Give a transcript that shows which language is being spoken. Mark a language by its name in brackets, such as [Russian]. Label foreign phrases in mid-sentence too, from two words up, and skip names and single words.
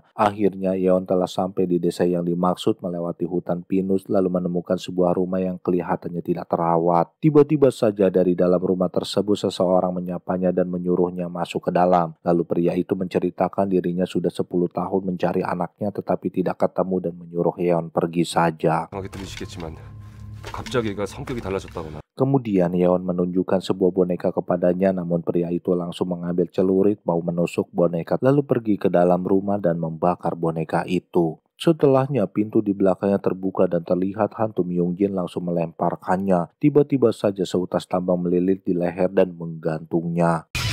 [Indonesian] Akhirnya Yeon telah sampai di desa yang dimaksud, melewati hutan pinus lalu menemukan sebuah rumah yang kelihatannya tidak terawat. Tiba-tiba saja dari dalam rumah tersebut seseorang menyapanya dan menyuruhnya masuk ke dalam. Lalu pria itu menceritakan dirinya sudah 10 tahun mencari anaknya tetapi tidak ketemu dan menyuruh Yeon pergi saja. [Korean] 들으시겠지만 갑자기 얘가 성격이 달라졌다거나. [Indonesian] Kemudian Yeon menunjukkan sebuah boneka kepadanya, namun pria itu langsung mengambil celurit mau menusuk boneka lalu pergi ke dalam rumah dan membakar boneka itu. Setelahnya pintu di belakangnya terbuka dan terlihat hantu Myung Jin langsung melemparkannya. Tiba-tiba saja seutas tambang melilit di leher dan menggantungnya.